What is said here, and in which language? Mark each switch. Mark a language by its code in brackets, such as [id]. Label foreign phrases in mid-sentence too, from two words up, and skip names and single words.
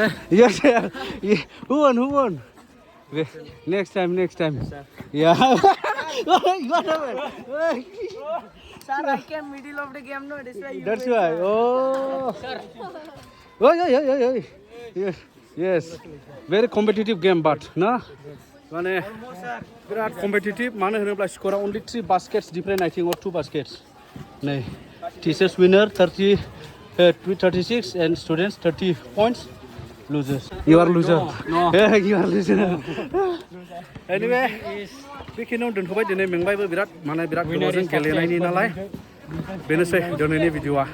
[en] Yes, sir. Who won? Next time. Yeah. What happened? Sir, I came middle of the game, no, that's why you That's win, why. sir. Oh. Sir. Oi. Yes, very competitive game, but na, [brx] माने बिराद competitive. मानो होनोब्ला स्करा [en] only 3 baskets different, I think, or 2 baskets. नै, teachers winner 36 and students 30 points. Losers. You are loser. No. Yeah, you are loser. Anyway, [brx] बेखिनियाव दोनथ'बाय दिनै मेंबायबो बिराद माने बिराद गोबावजों गेलेनायनि नालाय बेनोसै दिनैनि भिडिअ'आ